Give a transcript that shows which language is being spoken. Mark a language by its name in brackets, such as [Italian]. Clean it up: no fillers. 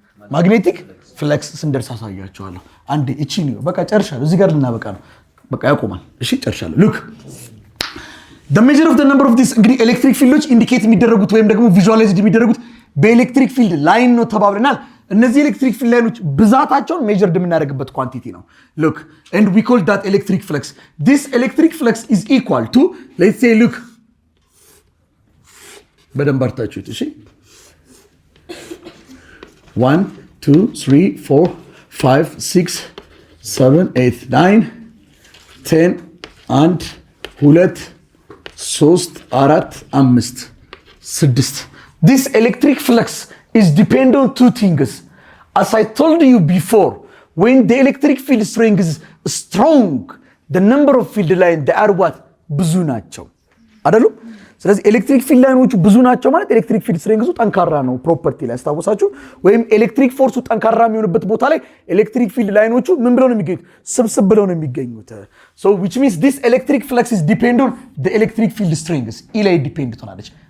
[Amharic] magnetic flux ስንደርስ አሳያችኋለሁ። አንዴ እቺ ነው በቃ ጨርሻለሁ። እዚህ ጋር ልናበቃ ነው። በቃ ያቆማል። እሺ ጨርሻለሁ። ሉክ [English] the measure of the number of this [Amharic] እንግዲህ ኤሌክትሪክ ፊልዶች ኢንዲኬት የሚደረጉት ወይም ደግሞ ቪዥዋላይዝድ የሚደረጉት በኤሌክትሪክ ፊልድ ላይን ነው ተባብለናል። እነዚህ ኤሌክትሪክ ፊልድ ላይኖች ብዛታቸውን ሜጀርድ የምናደርግበት ኳንቲቲ ነው። [English] look and we call that electric flux. This electric flux is equal to let's say look [Amharic] በደንብ አርታችሁት እሺ [English] 1 2 3 4 5 6 7 8 9 10 1 2 3 4 5 6 This electric flux is dependent on two things. As I told you before, when the electric field strength is strong, the number of field line they are what? [Amharic] ብዙ ናቸው አይደሉ? ስለዚህ ኤሌክትሪክ ፊልድ ላይኖቹ ብዙ ናቸው ማለት ኤሌክትሪክ ፊልድ ስትሬንግዙ ጠንካራ ነው ፕሮፐርቲ ላይ አስታውሳችሁ። ወይም ኤሌክትሪክ ፎርሱ ጠንካራ የሚሆንበት ቦታ ላይ ኤሌክትሪክ ፊልድ ላይኖቹ ምን ብለው ነው የሚገኙት? ስብስብ ብለው ነው የሚገኙት። [English] so which means this electric flux is dependent on the electric field strength. [Amharic] ኢ ላይ ዲፔንድ ትሆናለች።